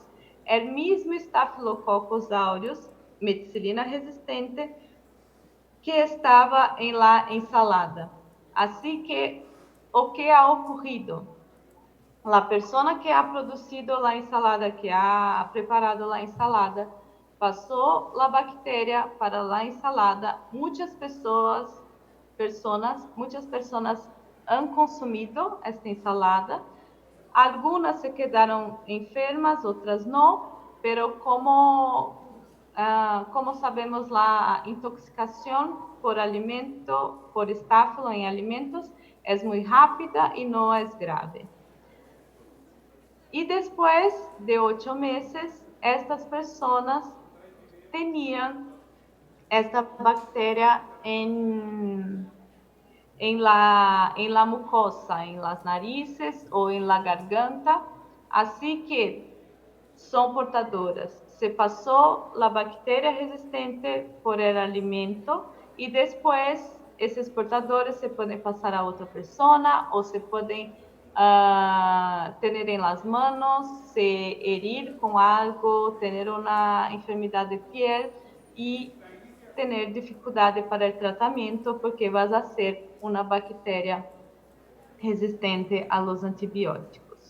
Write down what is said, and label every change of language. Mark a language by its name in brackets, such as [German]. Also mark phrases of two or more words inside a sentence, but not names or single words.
[Spanish] El mismo Staphylococcus aureus, meticilina resistente, que estaba en la ensalada. Así que, [Portuguese] o que [Spanish] ha ocurrido? La persona que ha producido la ensalada, que ha preparado la ensalada, [Portuguese] passou a bactéria para a ensalada. Muitas pessoas [Spanish] han consumido esta ensalada. Algunas se quedaron enfermas, [Portuguese] outras não, [Spanish] pero como sabemos, [Portuguese] a intoxicação por alimento, por estáfilo em alimentos, é muito rápida e não é grave. E depois de 8 meses, estas pessoas tinham esta bactéria [Spanish] en la mucosa, en las narices o en la garganta, así que son portadoras. Se pasó la bacteria resistente por el alimento y después esos portadores se pueden pasar a otra persona o se pueden tener en las manos, se herir con algo, tener una enfermedad de piel y tener dificultades para el tratamiento porque vas a ser una bacteria resistente a los antibióticos.